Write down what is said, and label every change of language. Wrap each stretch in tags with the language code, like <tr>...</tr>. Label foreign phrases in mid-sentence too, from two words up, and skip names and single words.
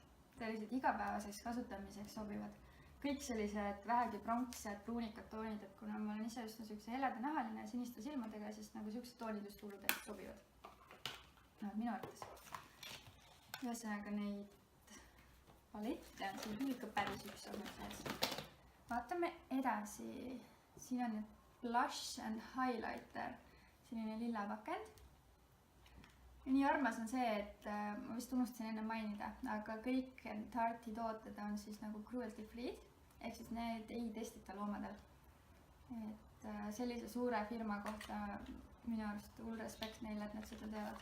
<et>Sellised igapäevaseks kasutamiseks sobivad. Kõik sellised vähegi pronksed, pruunikad toonid, et kuna ma olen ise just selline heleda nahaline ja siniste silmadega, siis nagu sellised toonid just hulludest sobivad. No, minu arvates. Ühesõnaga neid palette on siin küll ikka päris üks olnud sees. Vaatame edasi. Siin on nüüd</et> <en>blush and highlighter.</en> <et>Selline lilla pakend. Ja nii armas on see, et ma vist unustasin enne mainida, aga kõik Tarte'i tooted on siis nagu</et> <en>cruelty free.</en> <et>Ehk siis need ei testita loomadel. Et sellise suure firma kohta minu arust hull respekt neile, et nad seda teevad.</et>